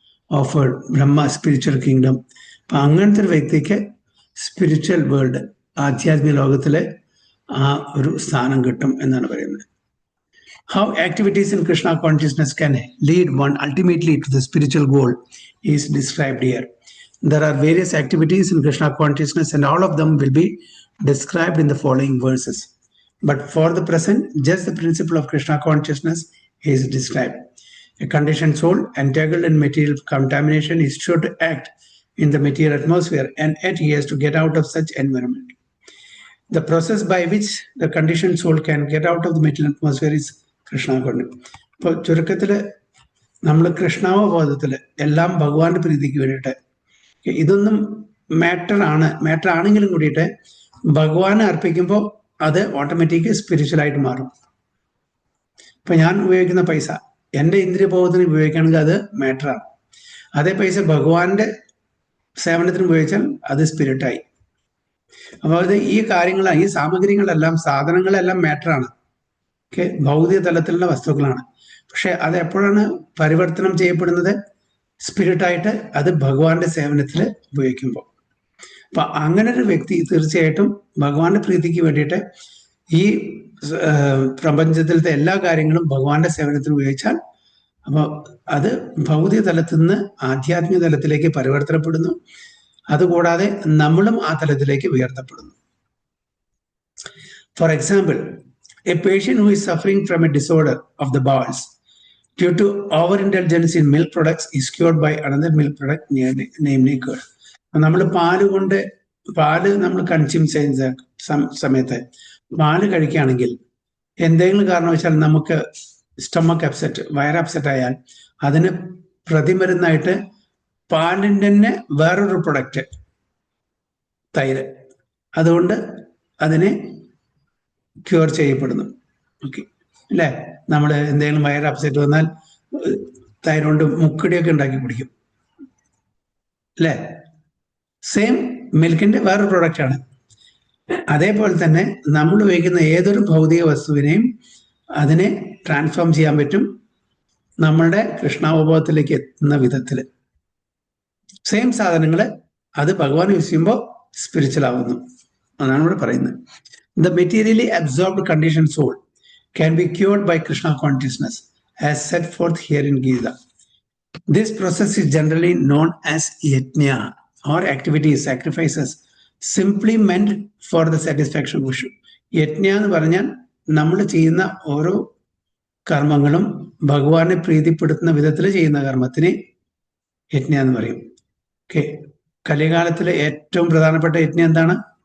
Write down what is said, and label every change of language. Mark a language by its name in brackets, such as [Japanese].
[English] offered Brahma spiritual kingdom. [Malayalam] അപ്പൊ അങ്ങനത്തെ ഒരു വ്യക്തിക്ക് സ്പിരിച്വൽ വേൾഡ്, ആധ്യാത്മിക ലോകത്തിലെ ആ ഒരു സ്ഥാനം കിട്ടും എന്നാണ് പറയുന്നത്. [English] How activities in Krishna consciousness can lead one ultimately to the spiritual goal is described here. There are various activities in Krishna consciousness and all of them will be described in the following verses. But for the present, just the principle of Krishna consciousness is described. A conditioned soul entangled in material contamination is sure to act in the material atmosphere, and yet he has to get out of such environment. The process by which the conditioned soul can get out of the material atmosphere is Krishna consciousness. [Malayalam] ഇപ്പോൾ ചുരുക്കത്തിൽ നമ്മൾ കൃഷ്ണാവബോധത്തില് എല്ലാം ഭഗവാന്റെ പ്രീതിക്ക് വേണ്ടിയിട്ട്, ഇതൊന്നും matter ആണെങ്കിലും കൂടിയിട്ട് ഭഗവാനെ അർപ്പിക്കുമ്പോൾ അത് ഓട്ടോമാറ്റിക് സ്പിരിച്വൽ ആയിട്ട് മാറും. ഇപ്പൊ ഞാൻ ഉപയോഗിക്കുന്ന പൈസ എൻ്റെ ഇന്ദ്രിയബോധത്തിന് ഉപയോഗിക്കുകയാണെങ്കിൽ അത് മാറ്ററാണ്. അതേ പൈസ ഭഗവാന്റെ സേവനത്തിന് ഉപയോഗിച്ചാൽ അത് സ്പിരിറ്റായി. അപ്പോൾ അത് ഈ കാര്യങ്ങളാണ്, ഈ സാമഗ്രികളെല്ലാം, സാധനങ്ങളെല്ലാം മാറ്ററാണ്, ഓക്കെ, ഭൗതിക തലത്തിലുള്ള വസ്തുക്കളാണ്. പക്ഷെ അത് എപ്പോഴാണ് പരിവർത്തനം ചെയ്യപ്പെടുന്നത്? സ്പിരിറ്റായിട്ട്, അത് ഭഗവാന്റെ സേവനത്തിൽ ഉപയോഗിക്കുമ്പോൾ. അപ്പൊ അങ്ങനെ ഒരു വ്യക്തി തീർച്ചയായിട്ടും ഭഗവാന്റെ പ്രീതിക്ക് വേണ്ടിയിട്ട് ഈ പ്രപഞ്ചത്തിലത്തെ എല്ലാ കാര്യങ്ങളും ഭഗവാന്റെ സേവനത്തിന് ഉപയോഗിച്ചാൽ, അപ്പോൾ അത് ഭൗതിക തലത്തിൽ നിന്ന് ആധ്യാത്മിക തലത്തിലേക്ക് പരിവർത്തനപ്പെടുന്നു. അതുകൂടാതെ നമ്മളും ആ തലത്തിലേക്ക് ഉയർത്തപ്പെടുന്നു. [English] For example, a patient who is suffering from a disorder of the bowels due to overindulgence in milk products is cured by another milk product, namely curd. [Malayalam] നമ്മൾ പാല് നമ്മൾ കൺസ്യൂം ചെയ്യുന്ന സമയത്ത് പാല് കഴിക്കുകയാണെങ്കിൽ എന്തെങ്കിലും കാരണവശാൽ നമുക്ക് സ്റ്റൊമക്ക് അപ്സെറ്റ്, വയർ അപ്സെറ്റ് ആയാൽ അതിന് പ്രതിമരുന്നായിട്ട് പാലിൻ്റെ തന്നെ വേറൊരു പ്രൊഡക്റ്റ്, തൈര്, അതുകൊണ്ട് അതിനെ ക്യൂർ ചെയ്യപ്പെടുന്നു. ഓക്കെ അല്ലേ? നമ്മൾ എന്തെങ്കിലും വയർ അപ്സെറ്റ് വന്നാൽ തൈര് കൊണ്ട് മുക്കടിയൊക്കെ ഉണ്ടാക്കി കുടിക്കും അല്ലേ? സെയിം മിൽക്കിന്റെ വേറൊരു പ്രൊഡക്റ്റാണ്. അതേപോലെ തന്നെ നമ്മൾ ഉപയോഗിക്കുന്ന ഏതൊരു ഭൗതിക വസ്തുവിനെയും അതിനെ ട്രാൻസ്ഫോം ചെയ്യാൻ പറ്റും നമ്മളുടെ കൃഷ്ണാവബോധത്തിലേക്ക് എത്തുന്ന വിധത്തിൽ. സെയിം സാധനങ്ങൾ അത് ഭഗവാൻ യൂസ് ചെയ്യുമ്പോൾ സ്പിരിച്വൽ ആവുന്നു എന്നാണ് ഇവിടെ പറയുന്നത്. [English] The materially absorbed conditioned soul can be cured by Krishna consciousness as set forth here in Gita. This process is generally known as yajna or activities, sacrifices, simply meant for the satisfaction of Vishnu. [Malayalam] യജ്ഞ എന്ന് പറഞ്ഞാൽ നമ്മൾ ചെയ്യുന്ന ഓരോ കർമ്മങ്ങളും ഭഗവാനെ പ്രീതിപ്പെടുത്തുന്ന വിധത്തിൽ ചെയ്യുന്ന കർമ്മത്തിന് യജ്ഞ എന്ന് പറയും. ഓക്കെ, കലികാലത്തിലെ ഏറ്റവും പ്രധാനപ്പെട്ട യജ്ഞം എന്താണ്?